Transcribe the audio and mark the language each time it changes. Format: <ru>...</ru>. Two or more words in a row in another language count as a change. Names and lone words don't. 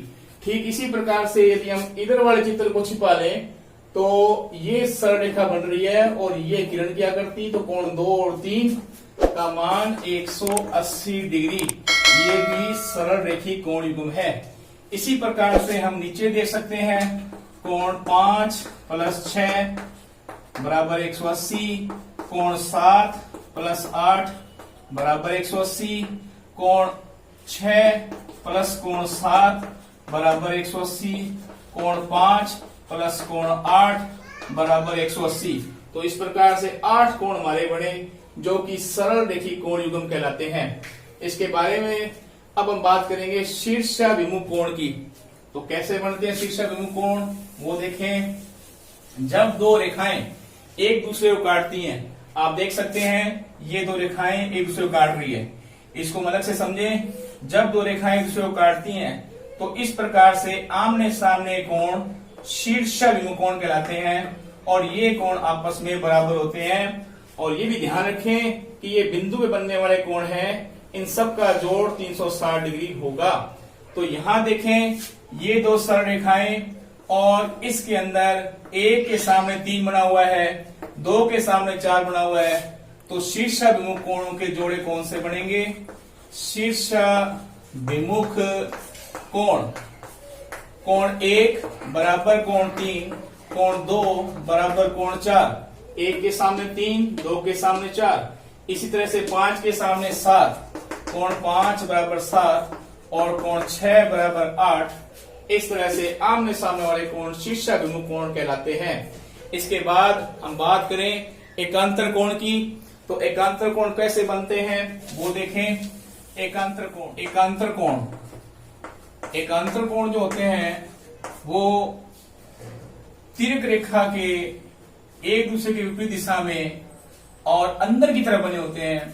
<hi>ठीक इसी प्रकार से यदि हम इधर वाले चित्र को छिपा लें तो ये सरल रेखा बन रही है और ये किरण की आकृति। तो कोण 2 और 3 का मान 180 डिग्री। ये भी सरल रेखी कोण युग्म है। इसी प्रकार से हम नीचे देख सकते हैं कोण 5 प्लस 6 बराबर 180, कोण 7 प्लस 8 बराबर 180, कोण 6 प्लस कोण 7 बराबर 180, कोण 5 प्लस कोण 8 बराबर 180। तो इस प्रकार से 8 कोण हमारे बने जो कि सरल रेखी कोण युग्म कहलाते हैं। इसके बारे में अब हम बात करेंगे शीर्षाभिमुख कोण की। तो कैसे बनते हैं शीर्षाभिमुख कोण वो देखें। जब दो रेखाएं एक दूसरे को काटती हैं, आप देख सकते हैं ये दो रेखाएं एक दूसरे को काट रही है। इसको अलग से समझें। जब दो रेखाएं एक दूसरे को काटती हैं तो इस प्रकार से आमने सामने कोण शीर्षाभिमुख कोण कहलाते हैं और ये कोण आपस में बराबर होते हैं। और ये भी ध्यान रखें कि ये बिंदु पे बनने वाले कोण हैं, इन सब का जोड़ 360 डिग्री होगा। तो यहां देखें ये दो सरल रेखाएं और इसके अंदर 1 के सामने 3 बना हुआ है, 2 के सामने 4 बना हुआ है। तो शीर्षाभिमुख कोणों के जोड़े कौन से बनेंगे। शीर्षाभिमुख कोण, कोण 1 बराबर कोण 3, कोण 2 बराबर कोण 4। 1 के सामने 3, 2 के सामने 4, इसी तरह से 5 के सामने 7, कोण 5 बराबर 7 और कोण 6 बराबर 8। इस तरह से आमने सामने वाले कोण शीर्षाभिमुख कोण कहलाते हैं। इसके बाद हम बात करें एकांतर कोण की, तो एकांतर कोण कैसे बनते हैं वो देखें। एकांतर कोण जो होते हैं वो तिर्यक रेखा के एक दूसरे के विपरीत दिशा में और अंदर की तरफ बने होते हैं।</hi>